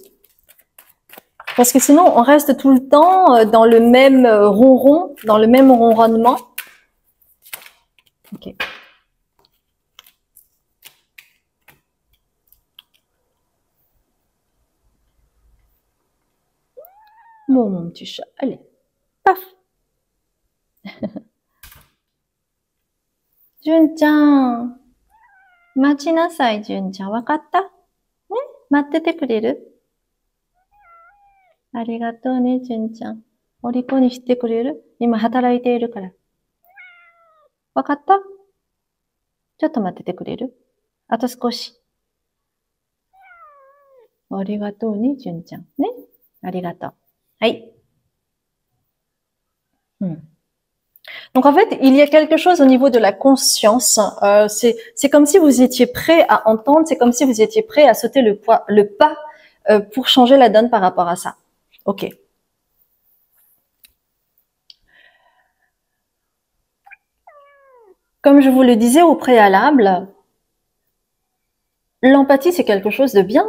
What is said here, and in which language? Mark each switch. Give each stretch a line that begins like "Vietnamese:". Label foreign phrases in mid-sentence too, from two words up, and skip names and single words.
French: Parce que sinon, on reste tout le temps dans le même ronron, dans le même ronronnement. Ok. Bon, mon petit chat, allez, paf.
Japanese: Jun-chan, 待ちなさい、Jun-chan. わかった？ね、待っててくれる？ありがとうね、Jun-chan. お利口にしてくれる？今働いているから。わかった？ちょっと待っててくれる？あと少し。ありがとうね、Jun-chan. ね、ありがとう。
French: はい。Donc en fait, il y a quelque chose au niveau de la conscience. C'est comme si vous étiez prêt à entendre, c'est comme si vous étiez prêt à sauter le pas pour changer la donne par rapport à ça. Ok. Comme je vous le disais au préalable, l'empathie c'est quelque chose de bien.